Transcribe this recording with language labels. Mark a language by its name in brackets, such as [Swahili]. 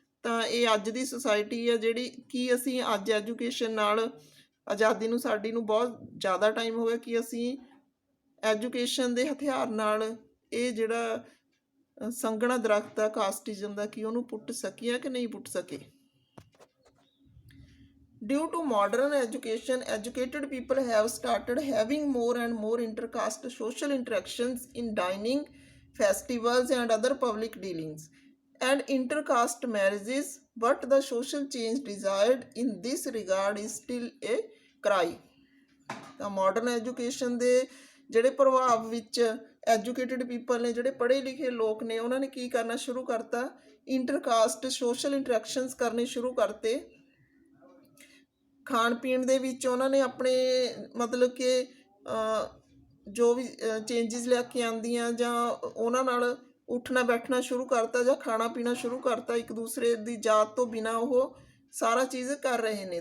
[Punjabi] ਤਾਂ ਇਹ ਅੱਜ ਦੀ ਸੁਸਾਇਟੀ ਆ ਜਿਹੜੀ ਕਿ ਅਸੀਂ ਅੱਜ ਐਜੂਕੇਸ਼ਨ ਨਾਲ ਆਜ਼ਾਦੀ ਨੂੰ ਸਾਡੀ ਨੂੰ ਬਹੁਤ ਜ਼ਿਆਦਾ ਟਾਈਮ ਹੋ ਗਿਆ ਕਿ ਅਸੀਂ ਐਜੂਕੇਸ਼ਨ ਦੇ ਹਥਿਆਰ ਨਾਲ ਇਹ ਜਿਹੜਾ ਸੰਘਣਾ ਦਰਖਤ ਆ ਕਾਸਟਿਜ਼ਮ ਦਾ ਕਿ ਉਹਨੂੰ ਪੁੱਟ ਸਕੀਏ ਕਿ ਨਹੀਂ ਪੁੱਟ ਸਕੇ। [English] Due to modern education, educated people have started having more and more intercaste social interactions in dining, festivals, and other public dealings, and intercaste marriages. But the social change desired in this regard is still a cry. [Punjabi] ਤਾਂ modern education ਦੇ ਜਿਹੜੇ ਪ੍ਰਭਾਵ ਵਿੱਚ [English] educated people [Punjabi] ਨੇ, ਜਿਹੜੇ ਪੜ੍ਹੇ ਲਿਖੇ ਲੋਕ ਨੇ, ਉਹਨਾਂ ਨੇ ਕੀ ਕਰਨਾ ਸ਼ੁਰੂ ਕਰਤਾ, ਇੰਟਰਕਾਸਟ ਸੋਸ਼ਲ ਇੰਟਰੈਕਸ਼ਨਸ ਕਰਨੇ ਸ਼ੁਰੂ ਕਰਤੇ। ਖਾਣ ਪੀਣ ਦੇ ਵਿੱਚ ਉਹਨਾਂ ਨੇ ਆਪਣੇ ਮਤਲਬ ਕਿ ਜੋ ਵੀ ਚੇਂਜਿਸ ਲੈ ਕੇ ਆਉਂਦੀਆਂ ਜਾਂ ਉਹਨਾਂ ਨਾਲ ਉੱਠਣਾ ਬੈਠਣਾ ਸ਼ੁਰੂ ਕਰਤਾ ਜਾਂ ਖਾਣਾ ਪੀਣਾ ਸ਼ੁਰੂ ਕਰਤਾ, ਇੱਕ ਦੂਸਰੇ ਦੀ ਜਾਤ ਤੋਂ ਬਿਨਾਂ ਉਹ ਸਾਰਾ ਚੀਜ਼ ਕਰ ਰਹੇ ਨੇ।